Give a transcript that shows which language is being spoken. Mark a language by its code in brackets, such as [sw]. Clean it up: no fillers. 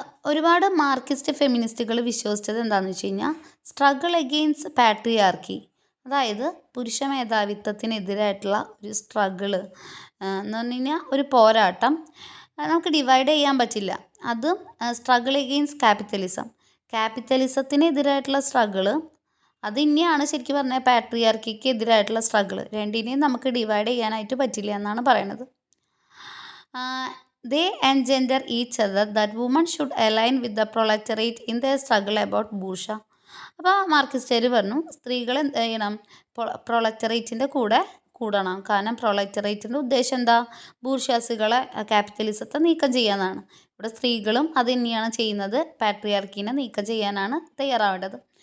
[ml] ഒരുപാട് മാർക്സിസ്റ്റ് ഫെമിനിസ്റ്റുകൾ വിശ്വസിച്ചത് എന്താണെന്ന് വെച്ച് കഴിഞ്ഞാൽ, സ്ട്രഗിൾ എഗെയിൻസ്റ്റ് പാട്രിയാർക്കി, അതായത് പുരുഷ മേധാവിത്വത്തിനെതിരായിട്ടുള്ള ഒരു സ്ട്രഗിള് എന്ന് പറഞ്ഞു കഴിഞ്ഞാൽ ഒരു പോരാട്ടം നമുക്ക് ഡിവൈഡ് ചെയ്യാൻ പറ്റില്ല. അതും സ്ട്രഗിൾ എഗെയിൻസ്റ്റ് ക്യാപിറ്റലിസത്തിനെതിരായിട്ടുള്ള സ്ട്രഗിള്, അത് ഇനിയാണ് ശരിക്കും പറഞ്ഞാൽ പാട്രിയാർക്കിക്ക് എതിരായിട്ടുള്ള സ്ട്രഗിള്. രണ്ടിനെയും നമുക്ക് ഡിവൈഡ് ചെയ്യാനായിട്ട് പറ്റില്ല എന്നാണ് പറയുന്നത്. [en] They engender each other that women should align with the proletariat in their struggle about bourgeois. [ml] അപ്പോൾ മാർക്സിസ്റ്റുകാർ പറഞ്ഞു, സ്ത്രീകൾ എന്ത് ചെയ്യണം? പ്രൊളറ്ററേറ്റിൻ്റെ കൂടെ കൂടണം. കാരണം പ്രൊളറ്ററേറ്റിൻ്റെ ഉദ്ദേശം എന്താ? ബൂർഷ്വാസികളെ, ക്യാപിറ്റലിസത്തെ നീക്കം ചെയ്യാനാണ്. ഇവിടെ സ്ത്രീകളും അത് തന്നെയാണ് ചെയ്യുന്നത്. പാട്രിയാർക്കീനെ നീക്കം ചെയ്യാനാണ് തയ്യാറാവേണ്ടത്.